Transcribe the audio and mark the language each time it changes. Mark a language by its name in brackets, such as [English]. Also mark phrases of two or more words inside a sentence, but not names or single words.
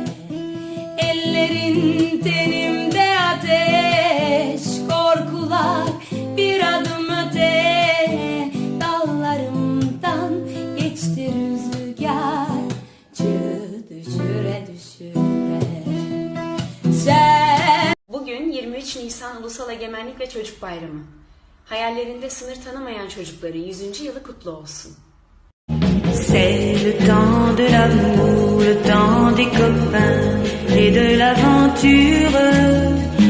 [Turkish] Ellerin tenimde ateş, korkular bir adım öte, dallarımdan geçti rüzgar, çığ düşüre düşüre. Bugün 23 Nisan Ulusal Egemenlik ve Çocuk Bayramı. Hayallerinde sınır tanımayan çocukların 100. yılı kutlu olsun. [French] C'est le temps de l'amour, le temps des copains et de l'aventure.